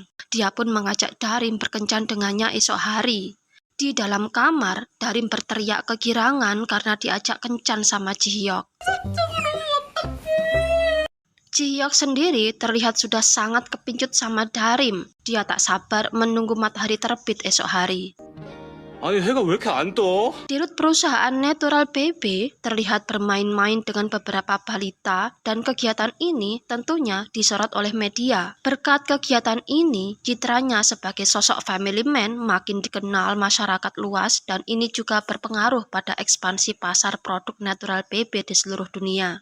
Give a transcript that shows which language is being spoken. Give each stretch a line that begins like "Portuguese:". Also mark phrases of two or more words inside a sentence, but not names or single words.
Indonesian: Dia pun mengajak Darim berkencan dengannya esok hari. Di dalam kamar, Darim berteriak kegirangan karena diajak kencan sama Ji Hyuk. Ji Hyuk sendiri terlihat sudah sangat kepincut sama Darim. Dia tak sabar menunggu matahari terbit esok hari.
Korean: 아니 해가 왜 이렇게 안 떠?
Indonesian: Dirut perusahaan Natural BB terlihat bermain-main dengan beberapa balita dan kegiatan ini tentunya disorot oleh media. Berkat kegiatan ini, citranya sebagai sosok
English: family man
Indonesian: makin dikenal masyarakat luas dan ini juga berpengaruh pada ekspansi pasar produk Natural BB di seluruh dunia.